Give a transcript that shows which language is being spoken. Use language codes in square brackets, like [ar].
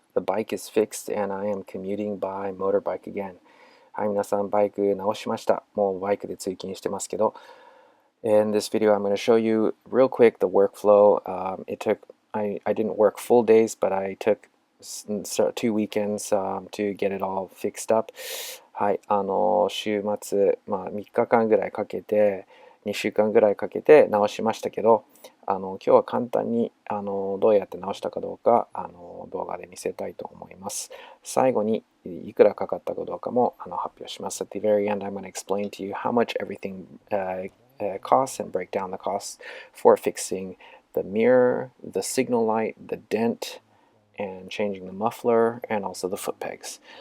[en] The bike is fixed and I am commuting by motorbike again. [ja] はい、皆さんバイク直しました。もうバイクで通勤してますけど。 [en] In this video, I'm going to show you real quick the workflow. I didn't work full days, but I took 2 weekends to get it all fixed up. [ja] はい、週末、3日間ぐらいかけて、2週間ぐらいかけて直しましたけど、今日は簡単にどうやって直したかどうか動画で見せたいと思います。最後にいくらかかったかどうかも発表します。 [en] At the very end, I'm going to explain to you how much everything costs and break down the costs for fixing the mirror, the signal light, the dent, and changing the muffler, and also the foot pegs.